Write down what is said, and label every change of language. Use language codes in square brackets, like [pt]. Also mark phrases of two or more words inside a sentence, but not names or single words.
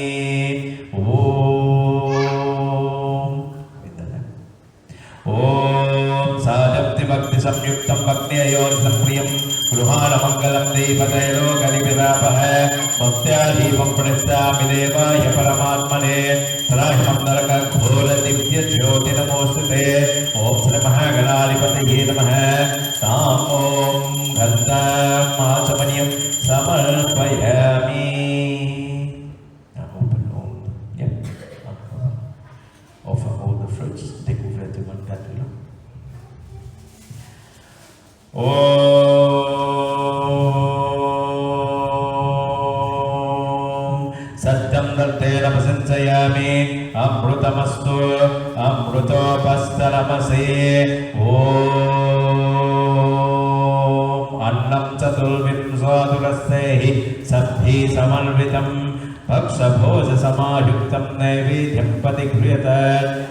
[sa] Om Sadapti Bhakti Samyuktam Bhakti Ayonisam Priyam Gruhana Mangalam Deepatayro Kalipirapah Bhaktyadeepam Pranishthami Devaya Paramatmane Sarahimam Naraka Ghora Divya Jyoti Namostute Om Sri Mahaganadipataye Namaha Tam Om Gandham Machamaniyam Samarpayami. [en] Open all, yeah. Offer all the fruits, [fr] découvrir tout le monde là. [sa] Om Satyam Dartena Pasanchayami Amrutamastu Amrutopastaramase Om Annam Chaturvim Swadurasehi Sabhi Samalvitam Pakshabhoja Samayuktam Naivedhyam Patikriyata